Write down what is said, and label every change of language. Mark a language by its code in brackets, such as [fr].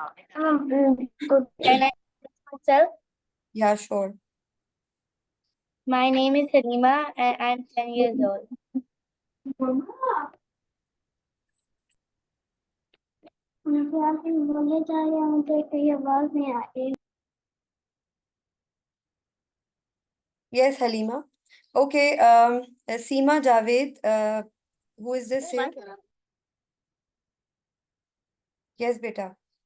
[en] Can I introduce myself? Yeah, sure. My name is Halima and I'm 10 years old. [hi] बोले जा रहे हैं तो कहीं आवाज नहीं आ रही। [en] Yes, Halima. Okay, Seema Javed, who is this here? Yes, beta.